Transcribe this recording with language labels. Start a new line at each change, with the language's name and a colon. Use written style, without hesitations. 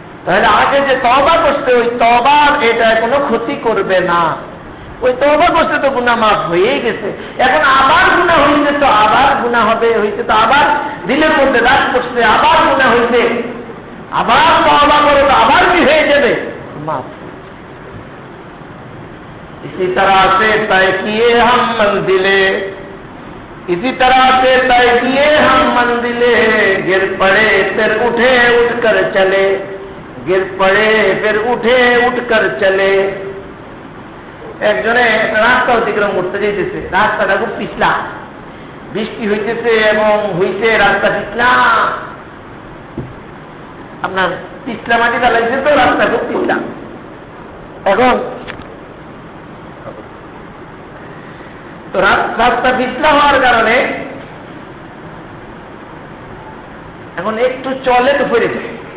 Bangla: তাহলে আগে যে তওবা করতে, ওই তওবার এটা কোনো ক্ষতি করবে না। ওই তওবা করতে তো গুনাহ মাফ হয়েই গেছে, এখন আবার গুনাহ হইছে তো আবার গুনাহ হবে, হইছে তো আবার দিলের মধ্যে দাগ করছে, আবার গুনাহ হইছে, আবার তওবা করো তো আবার কি হয়ে যাবে? মাফ।
Hindi: इसी तरह से तय किए हम मंजिले, इसी तरह से तय किए हम मंजिले, गिर पड़े फिर उठे उठकर चले, गिर पड़े फिर उठे उठकर चले।
Bangla: একজনে রাস্তা অতিক্রম করতে যেতেছে, রাস্তাটা খুব পিছলা, বৃষ্টি হইতেছে এবং হইছে রাস্তা পিছলা, আপনার পিছলা মাটি চালাইছে তো রাস্তা খুব পিছলা। এখন তো রাস্তা পিছলা হওয়ার কারণে এখন একটু চলে তো পড়ে যায়।